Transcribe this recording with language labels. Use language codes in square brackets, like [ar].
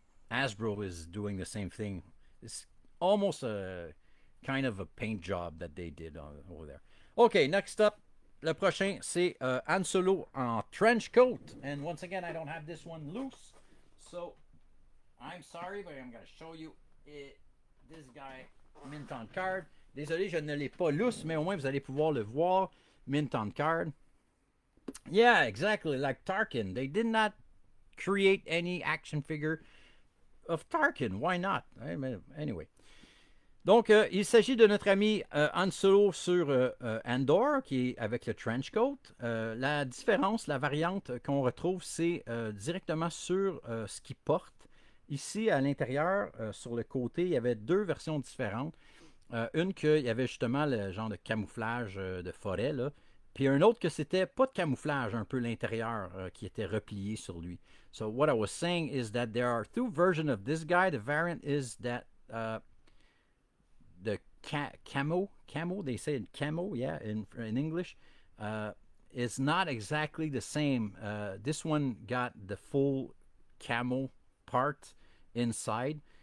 [en] Hasbro is doing the same thing. It's almost a kind of a paint job that they did over there. Okay, next up, [fr] le prochain, c'est Han Solo en trench coat. [en] And once again, I don't have this one loose. So, I'm sorry, but I'm going to show you this guy mint on card. [fr] Désolé, je ne l'ai pas lousse, mais au moins vous allez pouvoir le voir. [en] Mint on card. Yeah, exactly. Like Tarkin. They did not create any action figure of Tarkin. Why not? Anyway. [fr] Donc, il s'agit de notre ami Han Solo sur Andor, qui est avec le trench coat. La différence, la variante qu'on retrouve, c'est directement sur ce qu'il porte. Ici, à l'intérieur, sur le côté, il y avait deux versions différentes. Une qu'il y avait justement le genre de camouflage de forêt, là. Puis un autre que c'était pas de camouflage, un peu l'intérieur qui était replié sur lui. [en] So what I was saying is that there are two versions of this guy. The variant is that the camo, they say camo, yeah, in English, is not exactly the same. This one got the full camo part inside.